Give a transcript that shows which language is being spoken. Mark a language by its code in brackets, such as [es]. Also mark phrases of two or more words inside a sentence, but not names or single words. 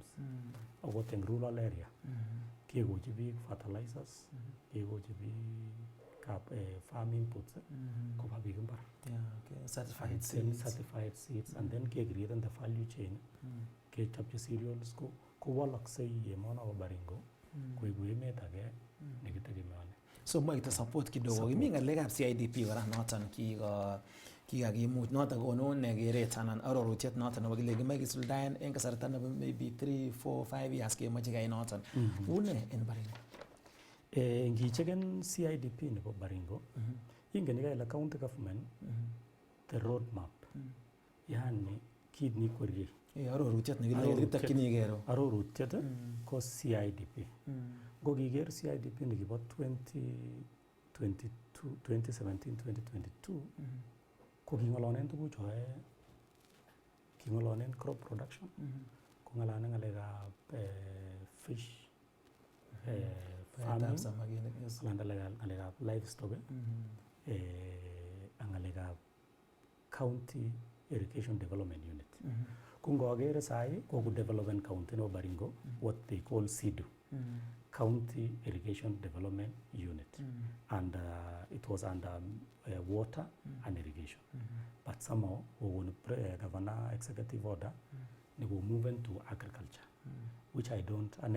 [kln] Akot in [en] rural area. [kln] Kekochi biik fertilizers, kekochi biik [en] farm inputs, [kln] koba biik imbar. [en] Certified seeds and then ke-create the value chain. [kln] Kechopchi cereals ko walaksei emono bo Baringo koiku emet age nekitegemeani. So moite support kidogo. Kimi ngalekab CIDP kora noton kikakimuch noton konu nekeret anan arorutiet noton nebo kile kimoe kisuldaen en kasarta nebo [en] maybe 3, 4, 5 years [kln] kemoche keyai noton. Une en Baringo? Ngicheken CIDP nebo Baringo, ingen ile [en] county government the road map. [kln] Yani kit nikwerie. Arorutiet nekitokyinigei. Arorutiet ko CIDP. Ngo kiker CIDP nekibo 2017-2022 ko kingolonen tuguk choe, kingolonen [en] crop production, [kln] kongalanen ngalekab [en] fish farming, [kln] ngalekab livestock, ngalekab [en] county irrigation development unit. [kln] Kungogere sai ko [en] development county [kln] no Baringo [en] what they call CIDU. County Irrigation Development Unit, and it was under water and irrigation. But somehow, when Governor Executive Order, they will move into agriculture, which I don't.